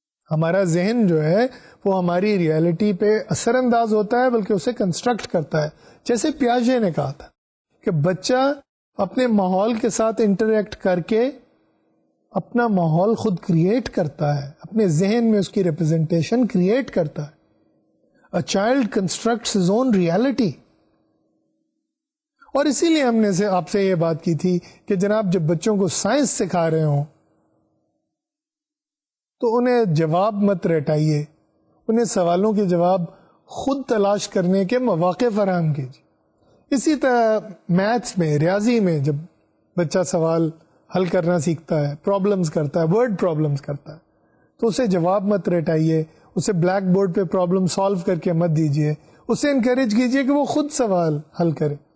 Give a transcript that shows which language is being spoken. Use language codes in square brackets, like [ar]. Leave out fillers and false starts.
[ur] ہمارا ذہن جو ہے وہ ہماری ریالٹی پہ اثر انداز ہوتا ہے، بلکہ اسے کنسٹرکٹ کرتا ہے. جیسے پیاژے نے کہا تھا کہ بچہ اپنے ماحول کے ساتھ انٹریکٹ کر کے اپنا ماحول خود کریٹ کرتا ہے، اپنے ذہن میں اس کی ریپرزنٹیشن کریٹ کرتا ہے. [en] A child constructs his own reality. [ur] اور اسی لیے ہم نے آپ سے یہ بات کی تھی کہ جناب جب بچوں کو سائنس سکھا رہے ہوں تو انہیں جواب مت رٹائیے، انہیں سوالوں کے جواب خود تلاش کرنے کے مواقع فراہم کیجیے. اسی طرح میتھس میں، ریاضی میں جب بچہ سوال حل کرنا سیکھتا ہے، پرابلمز کرتا ہے، ورڈ پرابلمز کرتا ہے، تو اسے جواب مت رٹائیے، اسے بلیک بورڈ پہ پرابلم سالو کر کے مت دیجیے، اسے انکریج کیجیے کہ وہ خود سوال حل کرے.